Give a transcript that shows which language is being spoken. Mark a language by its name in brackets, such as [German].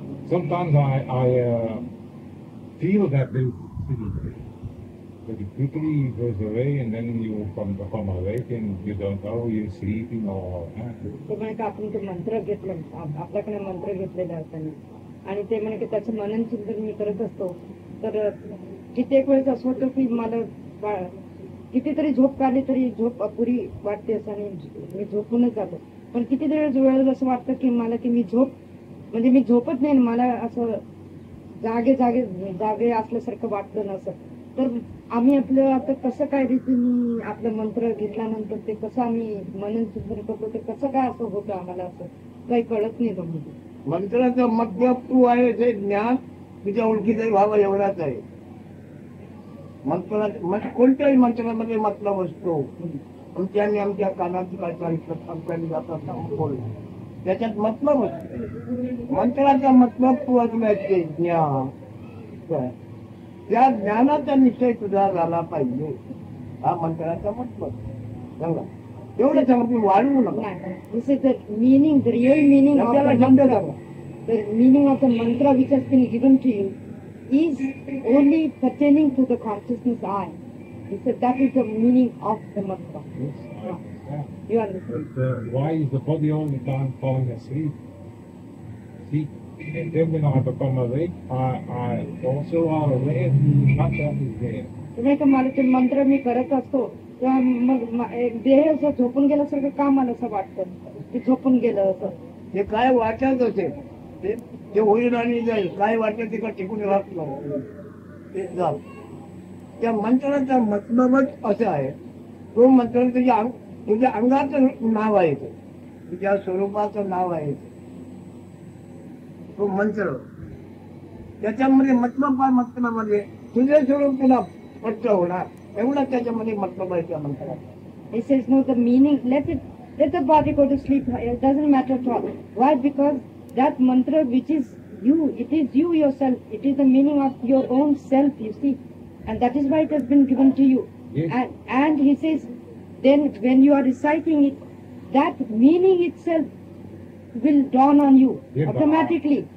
[English] Sometimes I feel that there's sleep. But it quickly goes away and then you become awake and you don't know you're sleeping or... [Marathi] ते म्हणे की आपण ते मंत्र घेतलं, आपल्याकडे मंत्र घेतलेलं असताना आणि ते म्हणे की त्याचं मनन चिंतन मी करत असतो तर कित्येक वेळेस असं होतं की मला कितीतरी झोप काढली तरी झोप अपुरी वाटते असं आणि मी झोपूनच जातो. पण कितीतरी वेळेस असं वाटतं की मला की मी म्हणजे मी झोपत नाही, मला असं जागे असल्यासारखं वाटतं नसं. तर आम्ही आपलं आता कसं काय रीतीने आपलं मंत्र घेतल्यानंतर ते कसं आम्ही मनन चिंतन करतो ते कसं काय असं होतं आम्हाला असं काही कळत नाही. तुम्ही मंत्राचा मतलब तू आहे ते ज्ञान तुझ्या ओळखीचाही व्हावं एवढाच आहे. मंत्रात कोणत्याही मंत्रामध्ये मतलब असतो. आमच्या कानात काय सांगितलं आमच्याने जातात बोल त्याच्यात मतलब असतो. मंत्राचा मतलब तू असण्याचे ज्ञान, त्या ज्ञानाचा निश्चय तुझा झाला पाहिजे. हा मंत्राचा मतलब सांगा. एवढं सांगा, वाढवू नका. [English] This is the meaning, the real meaning of the mantra. The meaning of the mantra which has been given to you is only pertaining to the consciousness I. He said that is the meaning of the mantra. You understand? But, why is the body all the time falling asleep? See, and then when I become awake, I also are aware that that is there. [Marathi] तुम्ही का मला ते मंत्र मी करत असतो तेव्हा मग देह असं झोपून गेल्यासारखं का मला असं वाटतं ते झोपून गेलं असं. ते काय वाटत असेल ते होईल आणि जाईल. काय वाटत ते का टिकून राहत नाही ते झालं. त्या मंत्राचा मतलबच असं आहे. तो मंत्र तुझ्या अंगाचं नाव आहे, तुझ्या स्वरूपाचं नाव आहे तो मंत्र. त्याच्यामध्ये मतलब काय मंत्रामध्ये तुझे स्वरूप तुला स्पष्ट होणार एवढा त्याच्यामध्ये मतलब आहे त्या मंत्राचा. [English] He says no, the meaning, let the body go to sleep. It doesn't matter at all. Why? Because that mantra which is you, it is you yourself. It is the meaning of your own self, you see. And that is why it has been given to you. Yes. And he says, then when you are reciting it, that meaning itself will dawn on you automatically.